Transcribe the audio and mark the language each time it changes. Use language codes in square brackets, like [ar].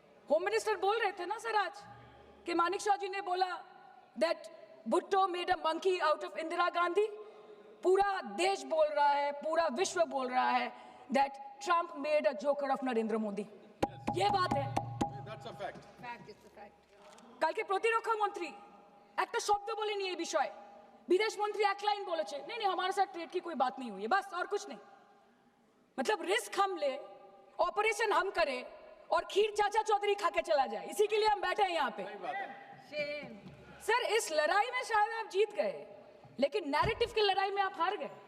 [hi] Home minister बोल रहे थे ना सर आज कि मानिक शाह जी ने बोला that [en] Bhutto made a monkey out of Indira Gandhi. [hi] पूरा देश बोल रहा है, [en] पूरा विश्व बोल रहा है that Trump made a joker of Narendra Modi. [hi] ये बात है. [en] That's a fact. [bn] কালকে প্রতিরক্ষা মন্ত্রী একটা শব্দ বলেনি এই বিষয়ে. [hi] विदेश मंत्री एक लाइन बोले नहीं नहीं हमारे साथ ट्रेड की कोई बात नहीं हुई है, बस और कुछ नहीं. मतलब रिस्क हम ले, ऑपरेशन हम करें और खीर चाचा चौधरी खा के चला जाए, इसी के लिए हम बैठे हैं यहाँ पे. सही बात है. सर इस लड़ाई में शायद आप जीत गए, लेकिन नैरेटिव की लड़ाई में आप हार गए.